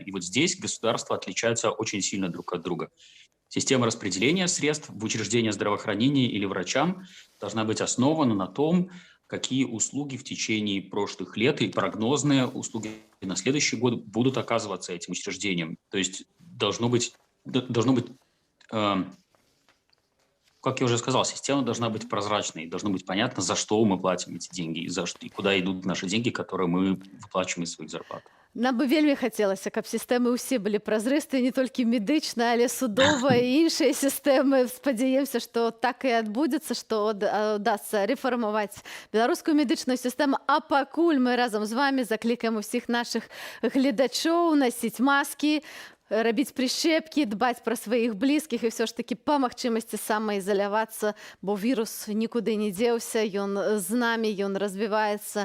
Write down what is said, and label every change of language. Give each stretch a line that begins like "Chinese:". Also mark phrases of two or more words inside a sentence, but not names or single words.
Russian: И вот здесь государства отличаются очень сильно друг от друга. Система распределения средств в учреждения здравоохранения или врачам должна быть основана на том, какие услуги в течение прошлых лет и прогнозные услуги на следующий год будут оказываться этим учреждением. То есть должно быть Как я уже сказал, система должна быть прозрачной, должно быть понятно, за что мы платим эти деньги и куда идут наши деньги, которые мы выплачиваем из своих зарплат.
Belarusian: Нам бы вельмі хацелася, каб сістэмы ўсе былі празрыстыя, не толькі медычная, але судовая і іншыя сістэмы. Спадзяемся, што так і адбудзецца, што удасца рэфармаваць беларускую медычную сістэму. А пакуль мы разам з вамі заклікаем усіх нашых гледачоў насіць маскі, рабіць прышчэпкі, дбаць пра сваіх блізкіх і ўсё ж такі па магчымасці самаізалявацца, бо вірус нікуды не дзеўся, ён з намі, ён развіваецца.